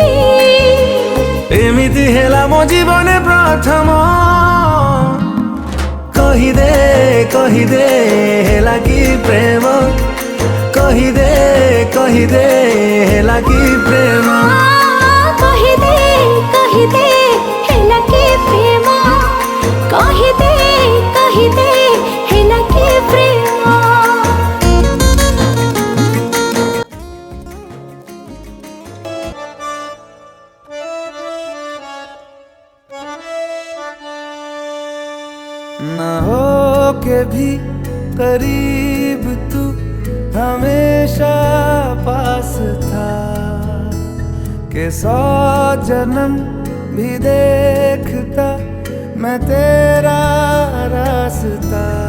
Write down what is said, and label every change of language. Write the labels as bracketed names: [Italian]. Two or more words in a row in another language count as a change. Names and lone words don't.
[Odia] ଏମିତି ହେଲା ମୋ ଜୀବନେ ପ୍ରଥମ, କହିଦେ ହେଲା କି ପ୍ରେମ, କହିଦେ ହେଲା କି ପ୍ରେମ। କହିଦେ ହେଲା କି ପ୍ରେମ, କହିଦେ ହେଲା କି ପ୍ରେମ। [Hindi] ना हो के भी करीब तू हमेशा पास था, के 100 जन्म भी देखता मैं तेरा रास्ता।